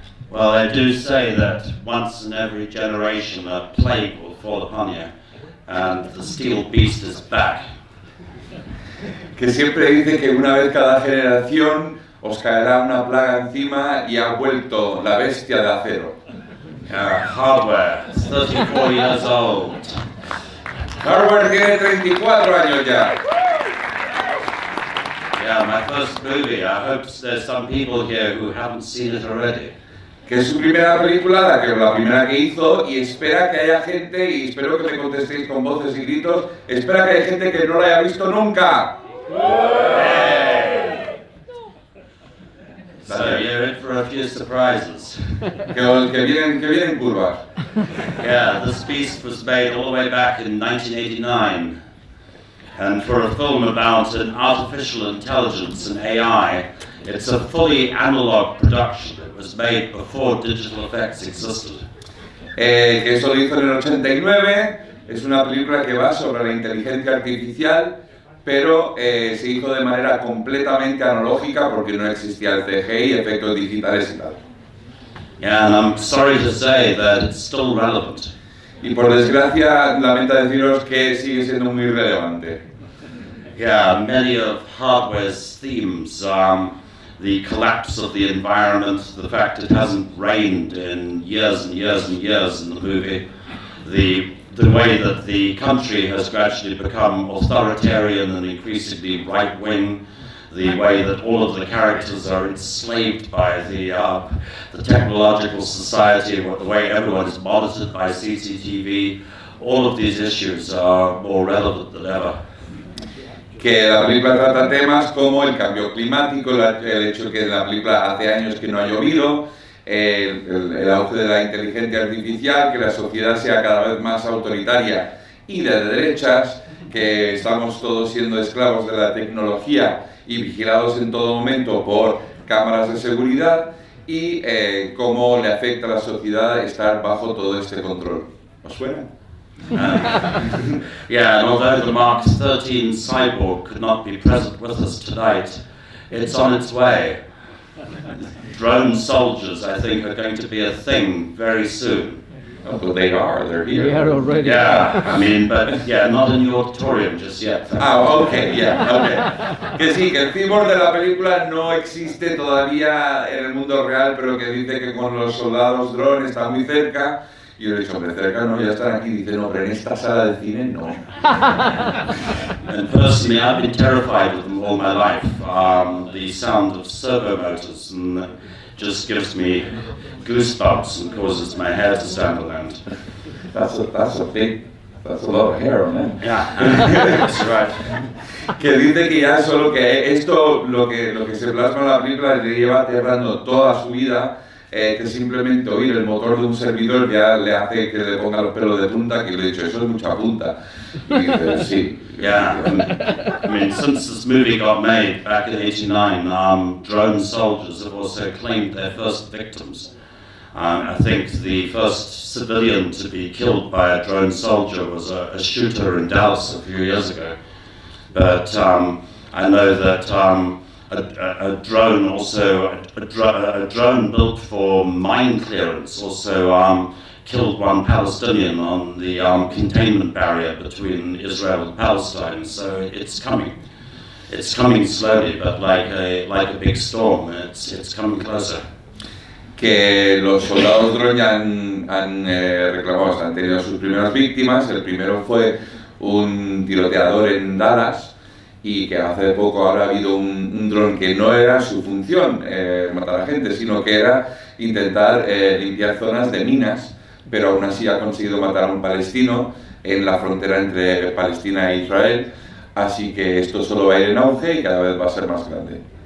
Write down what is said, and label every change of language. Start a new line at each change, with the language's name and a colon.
English: Well, they do say that once in every generation a plague will fall upon you, and the steel beast is back.
Spanish: Que siempre dice que una vez cada generación os caerá una plaga encima y ha vuelto la bestia de acero.
English: Hardware, 34 years old.
Spanish: Hardware tiene 34 años ya.
English: Yeah, my first movie. I hope there's some people here who haven't seen it already.
Spanish: Que es su primera película, la primera que hizo, y espera que haya gente, y espero que me contestéis con voces y gritos, espera que haya gente que no la haya visto nunca.
English: So you're in for a few surprises.
Spanish: Que vienen curvas.
English: Yeah, this beast was made all the way back in 1989. And for a film about an artificial intelligence and AI, it's a fully analog production. It was made before digital effects existed.
Spanish: Que eso lo hizo en el 89, es una película que va sobre la inteligencia artificial, pero se hizo de manera completamente analógica porque no existía el CGI, efectos digitales y tal.
English: Yeah, and I'm sorry to say that it's still relevant.
Spanish: Y por desgracia, lamento deciros que sigue siendo muy relevante.
English: Yeah, many of Hardware's themes, the collapse of the environment, the fact it hasn't rained in years and years and years in the movie, the way that the country has gradually become authoritarian and increasingly right-wing, the way that all of the characters are enslaved by the technological society, the way everyone is monitored by CCTV, all of these issues are more relevant than ever.
Spanish: Que la película trata temas como el cambio climático, el hecho de que la película hace años que no ha llovido, el auge de la inteligencia artificial, que la sociedad sea cada vez más autoritaria y de derechas, que estamos todos siendo esclavos de la tecnología y vigilados en todo momento por cámaras de seguridad y cómo le afecta a la sociedad estar bajo todo este control. ¿Os suena?
English: Yeah, and although the Mark XIII cyborg could not be present with us tonight, it's on its way. Drone soldiers, I think, are going to be a thing very soon. Oh, well, they're here. They are already. Yeah, I mean, but yeah, not in the auditorium just yet. Okay, yeah, okay.
Spanish: Que sí, que el cyborg de la película no existe todavía en el mundo real, pero que dice que con los soldados drone está muy cerca. Y yo le he dicho, hombre, cerca no, ya están aquí. Dice, no, pero en esta sala de cine no.
English: And personally, I've been terrified of them all my life. The sound of servo motors just gives me goosebumps and causes my hair to stand on end. That's a lot of hair on them. Yeah, that's right.
Spanish: Que dice que ya solo que esto, lo que se plasma en la película, le lleva aterrando toda su vida. Que simplemente oír el motor de un servidor ya le hace que le ponga los pelos de punta, que le he dicho, eso es mucha punta. Y dice, sí.
English: Yeah, I mean, since this movie got made back in '89, drone soldiers have also claimed their first victims. I think the first civilian to be killed by a drone soldier was a shooter in Dallas a few years ago. But I know that a drone also, a drone built for mine clearance also killed one Palestinian on the containment barrier between Israel and Palestine. So it's coming. It's coming slowly, but like a big storm. It's coming closer.
Spanish: Que los soldados drone han reclamado, han tenido sus primeras víctimas. El primero fue un tiroteador en Dallas. y que hace poco ahora ha habido un dron que no era su función matar a gente, sino que era intentar limpiar zonas de minas, pero aún así ha conseguido matar a un palestino en la frontera entre Palestina e Israel, así que esto solo va a ir en auge y cada vez va a ser más grande.